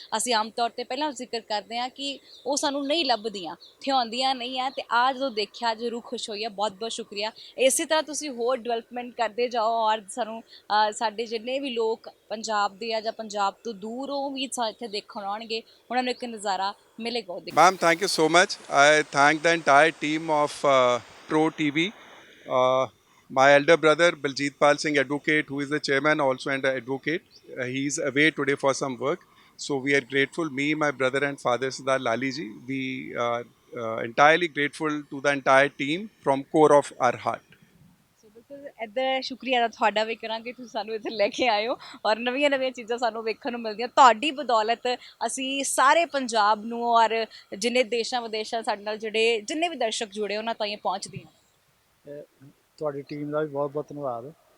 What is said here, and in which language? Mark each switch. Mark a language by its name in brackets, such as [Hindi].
[Punjabi] ਅਸੀਂ ਆਮ ਤੌਰ ਤੇ ਪਹਿਲਾਂ ਜ਼ਿਕਰ ਕਰਦੇ ਹਾਂ ਕਿ ਉਹ ਸਾਨੂੰ ਨਹੀਂ ਲੱਭਦੀਆਂ, ਥਿਆਉਂਦੀਆਂ ਨਹੀਂ ਆ, ਤੇ ਆ ਜਦੋਂ ਦੇਖਿਆ ਜ਼ਰੂਰ ਖੁਸ਼ ਹੋਈ ਆ। ਬਹੁਤ ਬਹੁਤ ਸ਼ੁਕਰੀਆ। ਇਸੇ ਤਰ੍ਹਾਂ ਤੁਸੀਂ ਹੋਰ ਡਿਵੈਲਪਮੈਂਟ ਕਰਦੇ ਜਾਓ ਔਰ ਸਾਨੂੰ ਸਾਡੇ ਜਿੰਨੇ ਵੀ ਲੋਕ ਪੰਜਾਬ ਦੇ ਆ ਜਾਂ ਪੰਜਾਬ ਤੋਂ ਦੂਰ ਉਹ ਵੀ ਇੱਥੇ ਦੇਖਣ ਆਉਣਗੇ, ਉਹਨਾਂ ਨੂੰ ਇੱਕ ਨਜ਼ਾਰਾ ਮਿਲੇਗਾ ਉਹ ਦੇਖਣ। [English] Ma'am, thank you so much. I thank the entire team of Pro TV. My elder brother Baljit Pal Singh, advocate, who is the chairman also and an advocate, he is away today for some work. So we are grateful, me, my brother and father Sardar Lali ji. We are entirely grateful to the entire team from core of our heart. [Punjabi] ਸੋ ਬਿਲਕੁਲ ਇੱਧਰ ਸ਼ੁਕਰੀਆ ਦਾ ਤੁਹਾਡਾ ਵੀ ਕਰਾਂਗੇ, ਤੁਸੀਂ ਸਾਨੂੰ ਇੱਥੇ ਲੈ ਕੇ ਆਏ ਹੋ ਔਰ ਨਵੀਆਂ ਨਵੀਆਂ ਚੀਜ਼ਾਂ ਸਾਨੂੰ ਵੇਖਣ ਨੂੰ ਮਿਲਦੀਆਂ। ਤੁਹਾਡੀ ਬਦੌਲਤ ਅਸੀਂ ਸਾਰੇ ਪੰਜਾਬ ਨੂੰ ਔਰ ਜਿੰਨੇ ਦੇਸ਼ਾਂ ਵਿਦੇਸ਼ਾਂ ਸਾਡੇ ਨਾਲ ਜਿਹੜੇ ਜਿੰਨੇ ਵੀ ਦਰਸ਼ਕ ਜੁੜੇ ਉਹਨਾਂ ਤਾਈਂ ਪਹੁੰਚਦੀਆਂ। ਤੁਹਾਡੀ ਟੀਮ ਦਾ ਵੀ ਬਹੁਤ ਬਹੁਤ ਧੰਨਵਾਦ।